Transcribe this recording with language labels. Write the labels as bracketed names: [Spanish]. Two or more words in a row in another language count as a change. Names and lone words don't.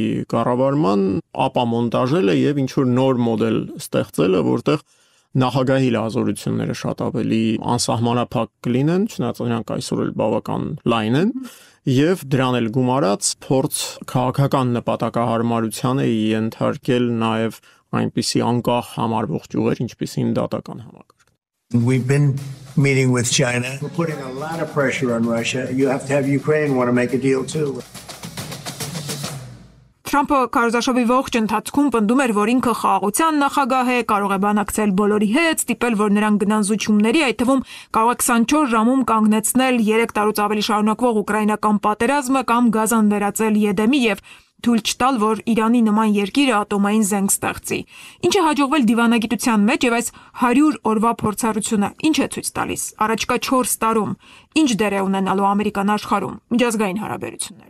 [Armenian] կառավարման ապամոնտաժելը եւ ինչ որ նոր մոդել ստեղծելը, որտեղ նախագահի լազորությունները շատ ավելի անսահմանափակ կլինեն, չնայած նրանք այսօր էլ բավական լայն են, եւ դրան էլ գումարած փորձ քաղաքական նպատակահարմարության է ենթարկել նաեւ այնպիսի անկախ համարվող ճյուղեր, ինչպիսին դատական համակարգ։ [English] We've been meeting with China. We're putting a lot of pressure on Russia. You have to have Ukraine want to make a deal too. [Armenian] Թրամփը քարոզարշավի ողջ ընթացքում պնդում էր, որ ինքը խաղաղության նախագահ է, կարող է բանակցել բոլորի հետ, ստիպել, որ նրանք գնան զուջումների, այդ թվում կարող է 24 ժամում կանգնեցնել 3 տարուց ավելի շարունակվող ուկրաինական պատերազմը կամ Գազան վերածել Եդեմի եւ թույլ չտալ, որ Իրանի նման երկիրը ատոմային զենք ստեղծի։ Ինչը հաջողվել դիվանագիտության մեջ եւ այս 100 օրվա փորձառությունը ինչ է ցույց տալիս։ Առաջկա 4 տարում ինչ դեր է ունենալու ամերիկան աշխարհում միջազգային հարաբերություններում։